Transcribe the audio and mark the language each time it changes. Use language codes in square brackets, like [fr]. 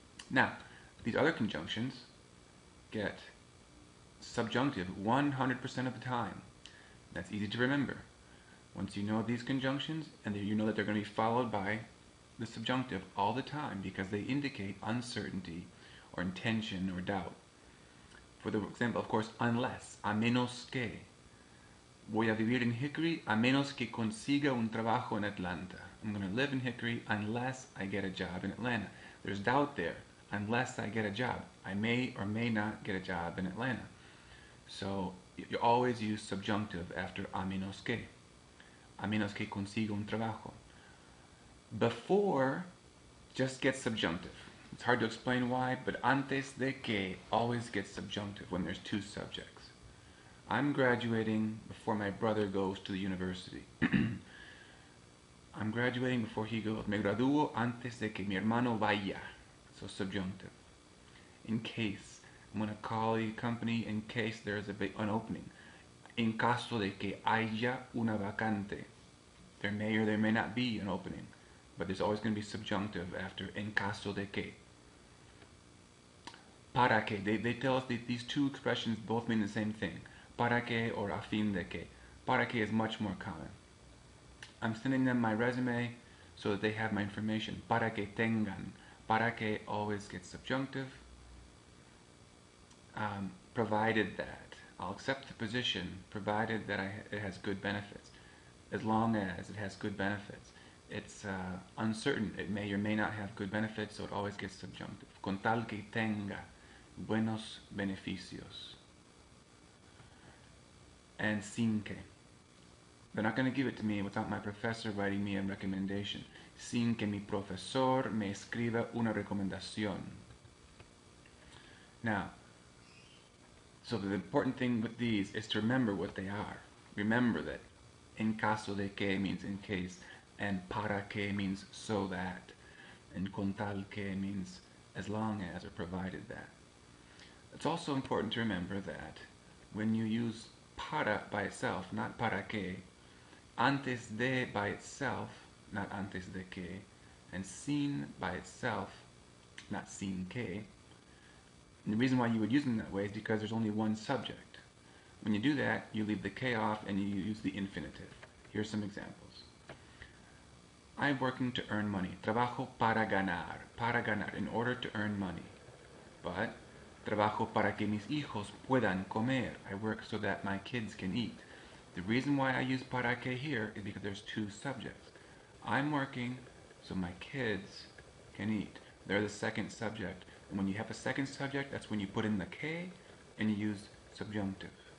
[en] Now, these other conjunctions get subjunctive 100% of the time. That's easy to remember. Once you know these conjunctions, and you know that they're going to be followed by the subjunctive all the time because they indicate uncertainty or intention or doubt. For the example, of course, unless, a menos que. [es] Voy a vivir en Hickory a menos que consiga un trabajo en Atlanta. [en] I'm going to live in Hickory unless I get a job in Atlanta. There's doubt there. Unless I get a job. I may or may not get a job in Atlanta. So you always use subjunctive after a menos que. [es] A menos que consiga un trabajo. [en] Before just gets subjunctive. It's hard to explain why, but antes de que always gets subjunctive when there's two subjects. I'm graduating before my brother goes to the university. I'm graduating before he goes. [es] Me gradúo antes de que mi hermano vaya. [en] So subjunctive. In case. I'm going to call a company in case there's an opening. [es] En caso de que haya una vacante. [en] There may or there may not be an opening. But there's always going to be subjunctive after en caso de que. Para que. They tell us that these two expressions both mean the same thing. Para que or a fin de que. Para que is much more common. I'm sending them my resume so that they have my information. [es] Para que tengan. Para que [en] always gets subjunctive. Provided that. I'll accept the position provided that it has good benefits. As long as it has good benefits. It's uncertain. It may or may not have good benefits, so it always gets subjunctive. [es] Con tal que tenga buenos beneficios. [en] And sin que. They're not going to give it to me without my professor writing me a recommendation. [es] Sin que mi profesor me escriba una recomendación. [en] Now, so the important thing with these is to remember what they are. Remember that en caso de que means in case, and para que means so that, and con tal que means as long as or provided that. It's also important to remember that when you use para by itself, not para que, antes de by itself, not antes de que, and sin by itself, not sin que. And the reason why you would use them that way is because there's only one subject. When you do that, you leave the que off and you use the infinitive. Here's some examples. I'm working to earn money. [es] Trabajo para ganar, [en] in order to earn money. [es] But trabajo para que mis hijos puedan comer. [en] I work so that my kids can eat. The reason why I use para que here is because there's two subjects. I'm working so my kids can eat. They're the second subject. And when you have a second subject, that's when you put in the que and you use subjunctive.